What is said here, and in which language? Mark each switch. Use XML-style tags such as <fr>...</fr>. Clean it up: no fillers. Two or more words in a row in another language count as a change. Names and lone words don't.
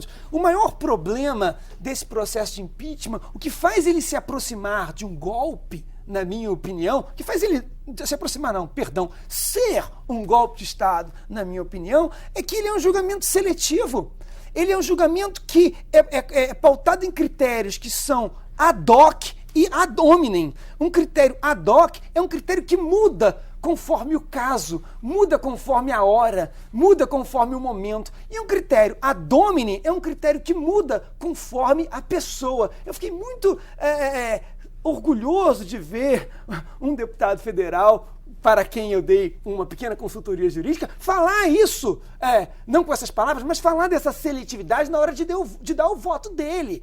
<pt>O maior problema desse processo de impeachment, o que faz ele se aproximar de um golpe, na minha opinião, que faz ele se aproximar, ser um golpe de Estado, na minha opinião, é que ele é um julgamento seletivo. Ele é um julgamento que é pautado em critérios que são</pt> <la>ad hoc</la> <pt>e</pt> <la>ad hominem.</la> <pt>Um critério</pt> <la>ad hoc</la> <pt>é um critério que muda conforme o caso, muda conforme a hora, muda conforme o momento. E um critério</pt> <la>ad hominem</la> <pt>é um critério que muda conforme a pessoa. Eu fiquei muito orgulhoso de ver um deputado federal, para quem eu dei uma pequena consultoria jurídica, falar isso, não com essas palavras, mas falar dessa seletividade na hora de dar o voto dele.</pt>